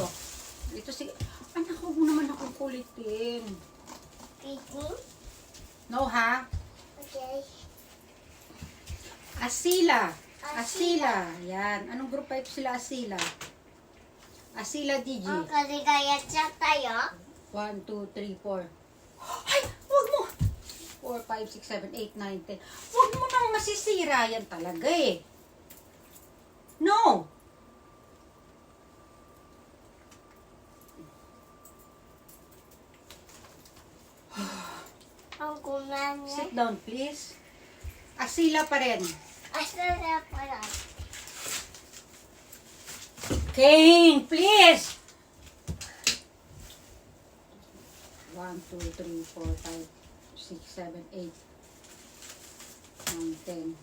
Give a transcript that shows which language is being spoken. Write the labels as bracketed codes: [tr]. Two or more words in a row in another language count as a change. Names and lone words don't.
[tl] Ito si... Anak, huwag mo naman akong kulitin. [en] No, ha? Okay. [tl] Asila. Asila. Yan. Anong group 5 sila Asila? Asila DG. [ja] 風がやっちゃったよ。 [en] 1, 2, 3, 4. [tl] Ay! Huwag mo! [en] 4, 5, 6, 7, 8, 9, 10. [tl] Huwag mo nang masisira yan talaga eh. [en] No! [tl] Ang kumain [en] Sit down, please. [tl] Asila pa rin. Asa na pala. [en] Kane, please! 1, 2, 3, 4, 5, 6, 7, 8, 9, 10.